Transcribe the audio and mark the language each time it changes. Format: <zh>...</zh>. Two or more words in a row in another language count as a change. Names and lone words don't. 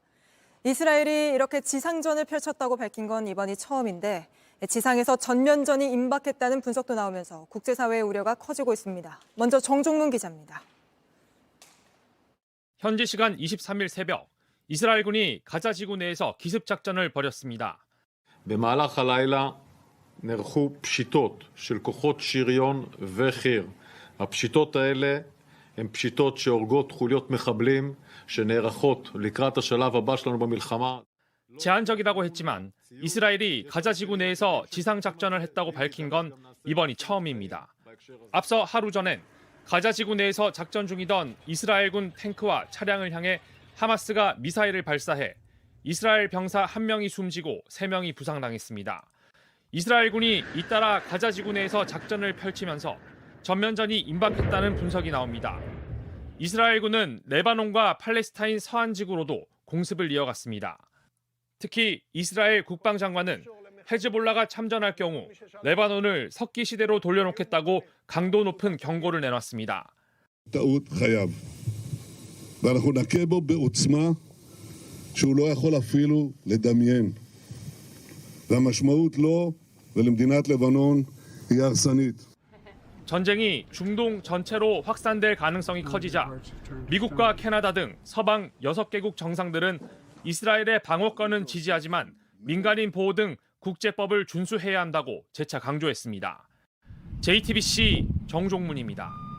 <ko>이스라엘이 이렇게 지상전을 펼쳤다고 밝힌 건 이번이 처음인데 지상에서 전면전이 임박했다는 분석도 나오면서 국제사회의 우려가 커지고 있습니다. 먼저 정종문 기자입니다. 현지 시간 23일 새벽 이스라엘군이 가자 지구 내에서 기습작전을 벌였습니다.</ko> <he>במהלך הלילה נערכו פשיטות של כוחות שריון וחי"ר הפשיטות האלה הן פשיטות שהורגות חוליות מחבלים שנערכות לקראת השלב הבא שלנו במלחמה.</he> <ko>제한적이라고 했지만 이스라엘이 가자 지구 내에서 지상 작전을 했다고 밝힌 건 이번이 처음입니다. 앞서 하루 전엔 가자 지구 내에서 작전 중이던 이스라엘군 탱크와 차량을 향해 하마스가 미사일을 발사해 이스라엘 병사 1명이 숨지고 3명이 부상당했습니다. 이스라엘군이 잇따라 가자 지구 내에서 작전을 펼치면서 전면전이 임박했다는 분석이 나옵니다. 이스라엘군은 레바논과 팔레스타인 서안 지구로도 공습을 이어갔습니다. 특히 이스라엘 국방장관은 헤즈볼라가 참전할 경우 레바논을 석기 시대로 돌려놓겠다고 강도 높은 경고를 내놨습니다.</ko> <he>טעות חייו. ואנחנו נכה בו בעוצמה שהוא לא יכול אפילו לדמיין. והמשמעות לו ולמדינת לבנון היא הרסנית.</he> <ko>전쟁이 중동 전체로 확산될 가능성이 커지자 미국과 캐나다 등 서방 6개국 정상들은 이스라엘의 방어권은 지지하지만 민간인 보호 등 국제법을 준수해야 한다고 재차 강조했습니다. JTBC 정종문입니다.</ko>